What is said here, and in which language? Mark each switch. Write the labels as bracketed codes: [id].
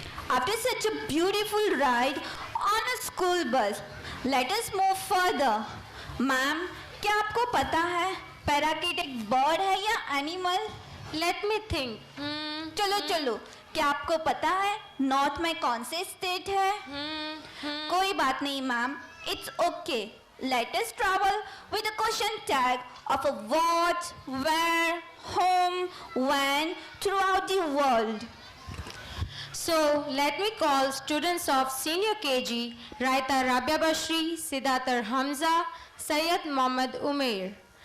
[en] after such a beautiful ride on a school bus, let us move further. [hi] Ma'am, क्या आपको पता है parakeet एक बर्ड है या एनिमल? [en] Let me think. [hi] चलो चलो, क्या आपको पता है नॉर्थ में कौन से स्टेट है? कोई बात नहीं ma'am, [en] It's okay. Let us travel with a question tag of a what, where, whom, when throughout the world. So, let me call students of Senior KG, Raita Rabia Bashri, Siddharth Hamza, Sayyid Mohammad Umair.